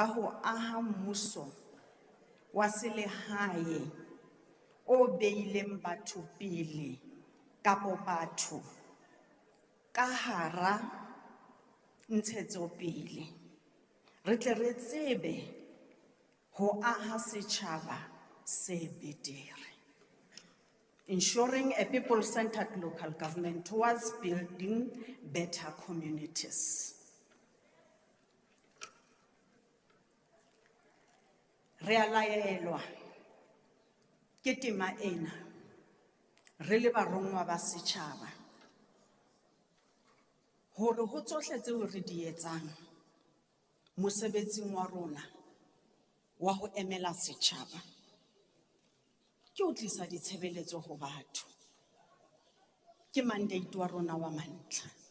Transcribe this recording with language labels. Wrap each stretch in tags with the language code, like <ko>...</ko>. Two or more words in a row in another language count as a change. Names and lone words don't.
<st>ho aha mmuso wa selehae o beileng batho pele kapo batho ka hara ntshetsopele re tle re tsebe ho aha setjhaba se betere,</st> <en>ensuring a people-centered local government towards building better communities.</en> <st>Re a laelwa ke tema ena re le barongwa ba setjhaba hore ho tsohle tseo re di etsang mosebetsing wa rona wa ho emela setjhaba ke ho tlisa ditshebeletso ho batho, ke mandate wa rona wa mantlha.</st>